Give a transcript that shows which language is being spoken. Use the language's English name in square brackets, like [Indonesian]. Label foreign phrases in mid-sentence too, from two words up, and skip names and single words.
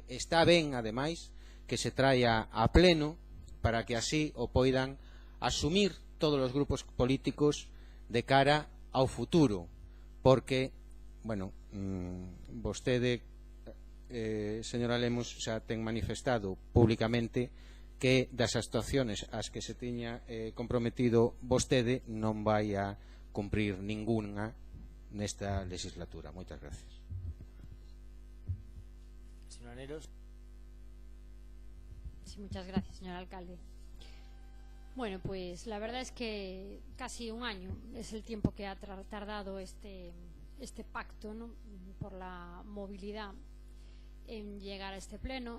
[Galician] Está ben, ademais, que se traia a pleno para que así o poidan asumir todos os grupos políticos de cara ao futuro, porque, bueno, vostede, señora Lemos, xa ten manifestado públicamente que das actuaciones ás que se tiña comprometido vostede non vai a cumprir ninguna nesta legislatura. Moitas gracias. Señora Neros. [Spanish] Sí, muchas gracias, señor alcalde. Bueno, pues la verdad es que casi un año es el tiempo que ha tardado este pacto, ¿no?, por la movilidad en llegar a este pleno.